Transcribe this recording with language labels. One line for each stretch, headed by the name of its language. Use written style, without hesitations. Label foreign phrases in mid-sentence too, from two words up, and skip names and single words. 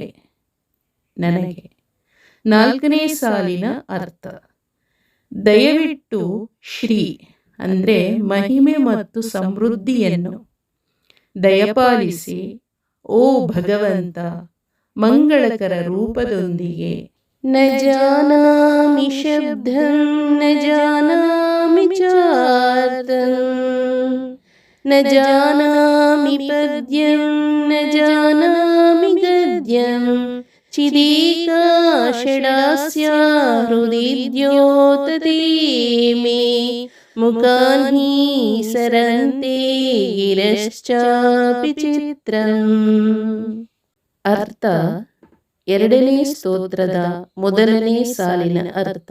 Kannada: ನನಗೆ. ನಾಲ್ಕನೇ ಸಾಲಿನ ಅರ್ಥ. ದಯವಿಟ್ಟು ಶ್ರೀ ಅಂದರೆ ಮಹಿಮೆ ಮತ್ತು ಸಮೃದ್ಧಿಯನ್ನು ದಯಪಾಲಿಸಿ ಓ ಭಗವಂತ ಮಂಗಳಕರ ರೂಪದೊಂದಿಗೆ.
Sanskrit: ನ ಜಾನಾಮಿ ಶಬ್ದಂ ನ ಜಾನಾಮಿ ಚಾರ್ಥಂ ನ ಜಾನಾಮಿ ಪದ್ಯಂ ನ ಜಾನಾಮಿ ಗದ್ಯಂ ಚಿದೀಕಾ ಷಡಾಸ್ಯ ಹೃದಯ ದ್ಯೋತತೆ ಮೇ ಮುಖಾನ್ಹಿ ಸರಂತೆ ಗಿರಶ್ಚಾಪಿ ಚಿತ್ರಂ.
Kannada: ಅರ್ಥ. ಎರಡನೇ ಸ್ತೋತ್ರದ ಮೊದಲನೇ ಸಾಲಿನ ಅರ್ಥ.